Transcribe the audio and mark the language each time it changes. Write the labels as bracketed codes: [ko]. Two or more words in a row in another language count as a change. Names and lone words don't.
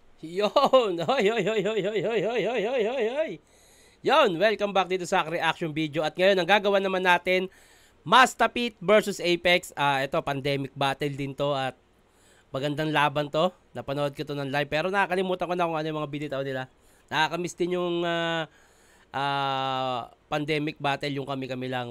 [tl] Yon! Hoy, hoy, hoy, hoy, hoy, hoy, hoy, hoy, hoy, hoy, hoy. Yon, [en] welcome back [tl] dito sa [en] reaction video. [tl] At ngayon, ang gagawa naman natin, Mastapit versus Apex. Ito, [en] pandemic battle [tl] din to at magandang laban to. Napanood ko to ng live pero nakakalimutan ko na kung ano yung mga binitaw nila. Nakakamiss din yung [en] pandemic battle, [tl] yung kami-kami lang.